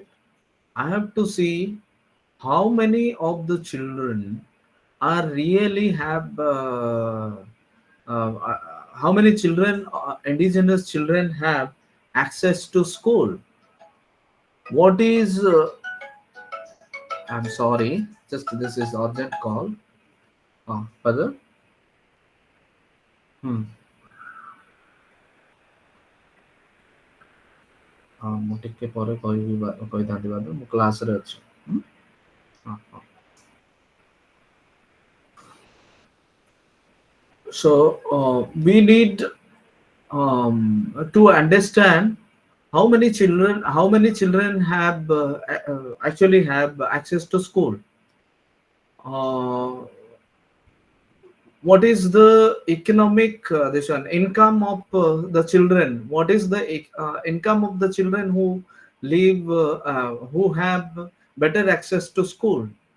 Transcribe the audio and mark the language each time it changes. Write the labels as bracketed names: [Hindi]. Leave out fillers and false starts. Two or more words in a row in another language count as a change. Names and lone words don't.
[English] I have to see how many of the children are really have uh, how many children, indigenous children, have access to school. What is I'm sorry, just this is urgent call. Further, hmm. [Odia] ମୁଁ ଟିକେ ପରେ କହିବି କହିଥାନ୍ତି ବାଦ ମୁଁ କ୍ଲାସରେ ଅଛି। ହୁଁ? ହଁ, ହଁ। [English] So we need to understand how many children have actually have access to school. uh, what is the economic this one income of the children, what is the income of the children who live who have better access to school.